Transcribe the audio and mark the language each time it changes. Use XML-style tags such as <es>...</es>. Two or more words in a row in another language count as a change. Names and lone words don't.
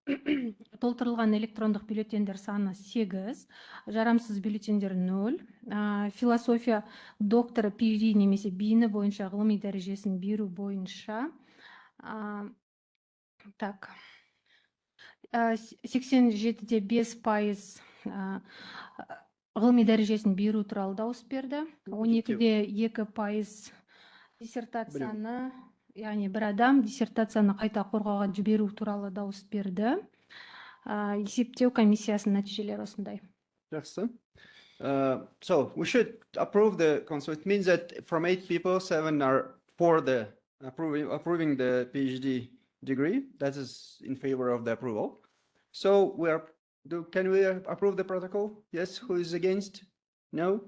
<kk>толтырылған электрондық бюллетендер саны 8, жарамсыз бюллетендер 0, философия докторы PhD немесе бейіні бойынша ғылыми дәрежесін беру бойынша так 87-де 5% ғылыми дәрежесін беру туралы дауыс берді. 12-де 2% диссертацияны, яғни бір адам диссертацияны қайта қорғауға жіберу туралы дауыс берді. Есептеу комиссиясының нәтижелері осындай. Жақсы.</kk> <en>So we should approve the consult. It means that from 8 people, 7 are for the approving the PhD degree. That is in favor of the approval. So can we approve the protocol? Yes. Who is against? No.</en>